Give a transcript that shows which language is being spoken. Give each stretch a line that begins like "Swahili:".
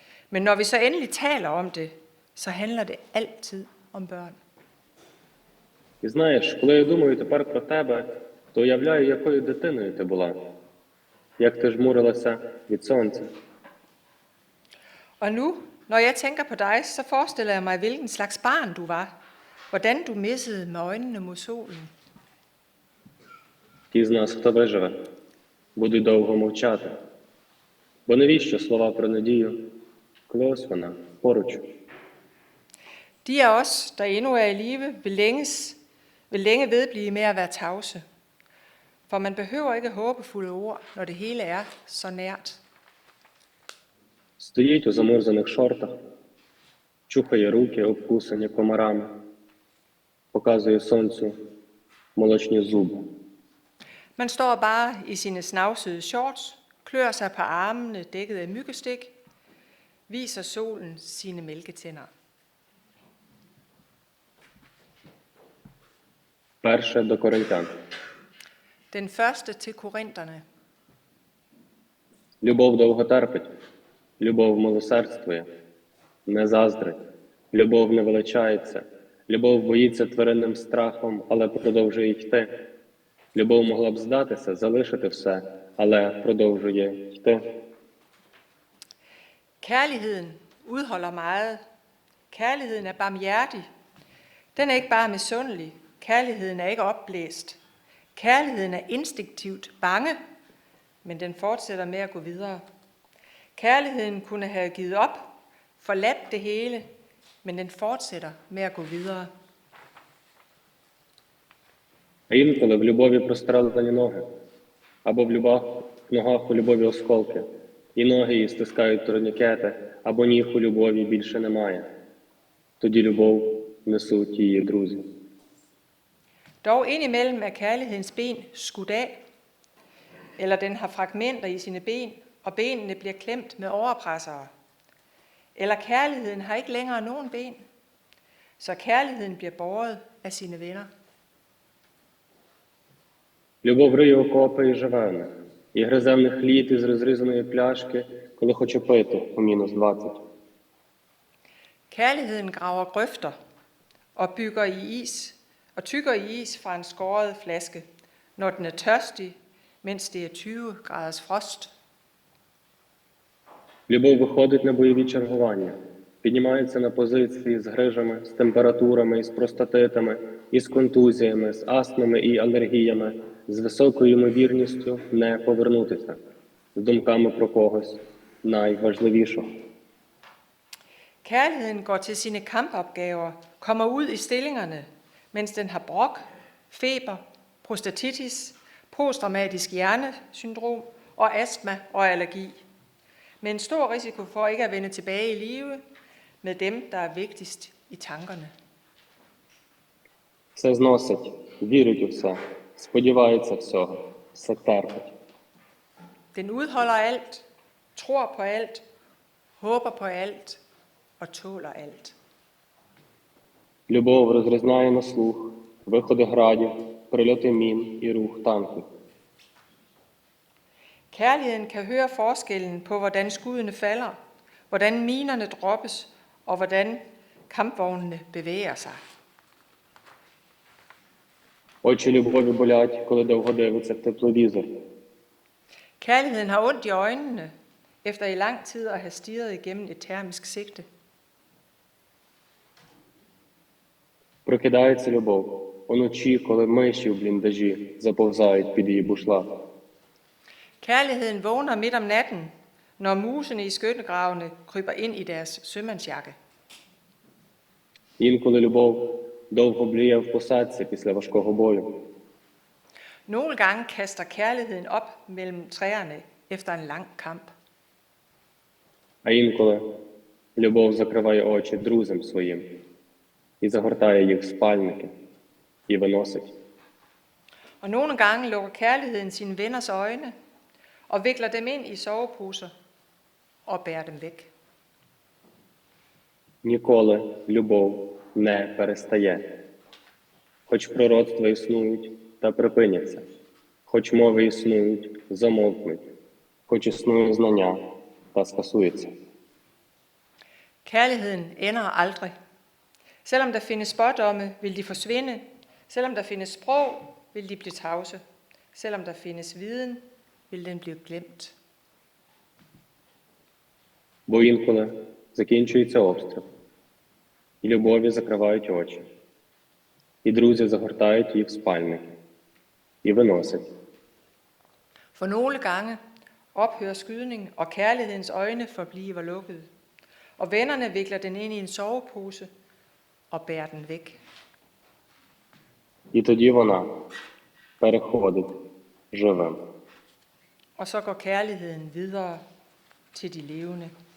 Danish: Men når vi så endelig taler om det, så handler det altid om børn.
Ukrainian: І знаєш, коли я думаю тепер про тебе, то уявляю, якою дитиною ти була. Як ти жмурилася від сонця.
Danish: Og nu, når jeg tænker på dig, så forestiller jeg mig, hvilken slags barn du var. Hvordan du missede med øjnene mod solen.
Ukrainian: Ті з нас, хто виживе, будуть довго мовчати. Бо навіщо слова про надію, коли ось вона поруч?
Danish: De af os, der endnu er i live, vil længe vedblive med at være tavse. For man behøver ikke håbefulde ord, når det hele er så nært.
Ukrainian: Стоїть у замурзаних шортах, чухає руки, обкусані комарами, показує сонцю молочні зуби.
Danish: Man står bare i sine snavsede shorts, klør sig på armene dækket af myggestik, viser solen sine mælketænder.
Ukrainian: Перше до Коринтян.
Danish: Den første til korinterne.
Ukrainian: Любов довго терпить, любов милосердствує, не заздрить. Любов не величається. Любов боїться тваринним страхом, але продовжує йти. Любов могла б здатися, залишити все, але продовжує йти.
Danish: Kærligheden udholder meget. Kærligheden er barmhjertig. Den er ikke bare misundelig. Kærligheden er ikke opblæst. Kærligheden er instinktivt bange, men den fortsætter med at gå videre. Kærligheden kunne have givet op, forladt det hele, men den fortsætter med at gå videre.
Ukrainian: А інколи в любові прострелені ноги, або в ногах у любові осколки, і ноги її стискають турнікети, або ніг у любові більше немає. Тоді любов несуть її друзі.
Danish: Dog indimellem er kærlighedens ben skudt af, eller den har fragmenter i sine ben, og benene bliver klemt med overpressere. Eller kærligheden har ikke længere nogen ben, så kærligheden bliver båret af sine venner.
Ukrainian: Любов риє окопи і живе в них, і гризе в них лід із розрізаної пляшки, коли хоче пити у -20.
Danish: Kærligheden graver grøfter og bygger i is og tykker i is fra en skåret flaske, når den er tørstig, mens det er 20 graders frost.
Ukrainian: Любов виходить на бойові чергування, піднімається на позиції з грижами, з температурами, із простатитами, із контузіями, з астмами і алергіями, з високою ймовірністю не повернутися, з думками про когось найважливішого.
Danish: Kærligheden går til sine kampopgaver, kommer ud i stillingerne, mens den har brok, feber, prostatitis, posttraumatisk hjernesyndrom og astma og allergi. Med en stor risiko for ikke at vende tilbage i live med dem, der er vigtigst i tankerne.
Ukrainian: Все зносить, вірить у все, сподівається всього, все терпить.
Danish: Den udholder alt, tror på alt, håber på alt og tåler alt.
Ukrainian: Любов розрізняє на слух, виходи градів, прильоти мін і рух танків.
Danish: Kærligheden kan høre forskellen på, hvordan skuddene falder, hvordan minerne droppes og hvordan kampvognene bevæger sig.
Ukrainian: Очі любові болять, коли довго дивиться в тепловізор.
Danish: Kærligheden har ondt i øjnene, efter i lang tid at have stirret igennem et termisk sigte.
Ukrainian: Прокидається любов уночі, коли миші в бліндажі заповзають під її бушлат.
Danish: Kærligheden vågner midt om natten, når musene i skyttegravene kryber ind i deres sømandsjakke.
Ukrainian: Інколи любов довго бліє в посадці після важкого бою.
Danish: Nogle gange kaster kærligheden op mellem træerne efter en lang kamp.
Ukrainian: А інколи любов закриває очі друзям своїм і загортає їх в спальники і виносить.
Danish: Og nogle gange lukker kærligheden sine venners øjne og vikler dem ind i soveposer og bærer dem væk.
Ukrainian: Ніколи любов не перестає. Хоч пророцтва існують та припиняться, хоч мови існують, замовкнуть, хоч існує знання та скасується.
Danish: Kærligheden ender aldrig. Selvom der findes spådomme, vil de forsvinde. Selvom der findes sprog, vil de blive tavse. Selvom der findes viden, vil den blive glemt.
Ukrainian: Бо інколи закінчується обстріл, і любові закривають очі, і друзі загортають її в спальники і виносять.
Danish: For nogle gange ophører skydning, og kærlighedens øjne forbliver lukkede. Og vennerne vikler den ind i en sovepose og bærer den væk.
Ukrainian: І тоді вона переходить живим.
Danish: Og så går kærligheden videre til de levende.